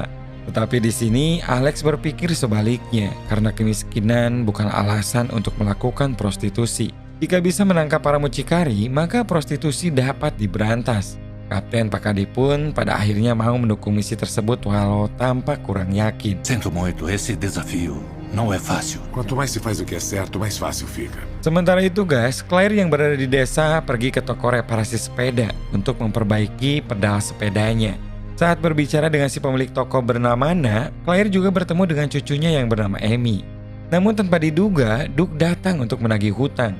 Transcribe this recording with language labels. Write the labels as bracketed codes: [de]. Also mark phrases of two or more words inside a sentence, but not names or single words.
[id] Tetapi di sini Alex berpikir sebaliknya karena kemiskinan bukan alasan untuk melakukan prostitusi. Jika bisa menangkap para mucikari, maka prostitusi dapat diberantas. Kapten Pakadi pun pada akhirnya mau mendukung misi tersebut walau tampak kurang yakin. [pt] Sinto muito, esse desafio não é fácil. Quanto mais se faz o que é certo, mais fácil fica. [id] Sementara itu guys, Claire yang berada di desa pergi ke toko reparasi sepeda untuk memperbaiki pedal sepedanya. Saat berbicara dengan si pemilik toko bernama Nana, Claire juga bertemu dengan cucunya yang bernama Amy. Namun tanpa diduga, Duke datang untuk menagih hutang.